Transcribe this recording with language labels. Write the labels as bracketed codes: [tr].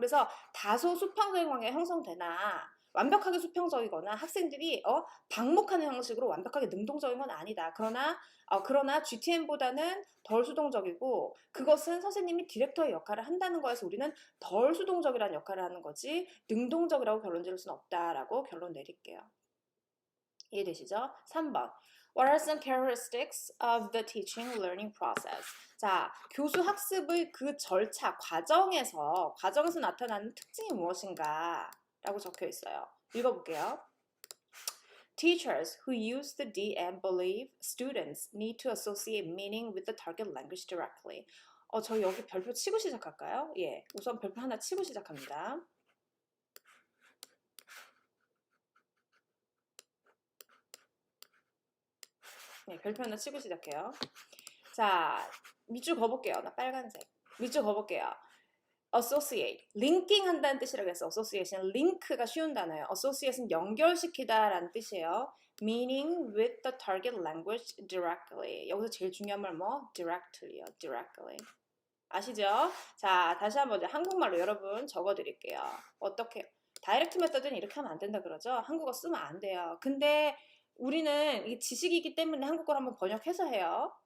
[ko] 그래서 다소 수평적인 관계가 형성되나 완벽하게 수평적이거나 학생들이 방목하는 형식으로 완벽하게 능동적인 건 아니다. 그러나 GTM보다는 덜 수동적이고 그것은 선생님이 디렉터의 역할을 한다는 거에서 우리는 덜 수동적이라는 역할을 하는 거지 능동적이라고 결론 지을 수는 없다라고 결론 내릴게요. 이해되시죠? 3번. [en] What are some characteristics of the teaching learning process? [ko] 자, 교수 학습의 그 절차, 과정에서 나타나는 특징이 무엇인가? 라고 적혀 있어요. 읽어볼게요. [en] Teachers who use the DM believe students need to associate meaning with the target language directly. [ko] 저 여기 별표 치고 시작할까요? 예, 우선 별표 하나 치고 시작합니다. 네, 별표 하나 치고 시작해요. 자, 밑줄 그어볼게요. 나 빨간색. 밑줄 그어볼게요. associate, linking 한다는 뜻이라고 했어. association, link가 쉬운 단어예요. associate은 연결시키다 라는 뜻이에요. [en] meaning with the target language directly. [ko] 여기서 제일 중요한 말 뭐? directly요. directly. 아시죠? 자, 다시 한번 한국말로 여러분 적어드릴게요. 어떻게? 다이렉트 메서드는 이렇게 하면 안 된다 그러죠? 한국어 쓰면 안 돼요. 근데 우리는 이게 지식이기 때문에 한국어를 한번 번역해서 해요.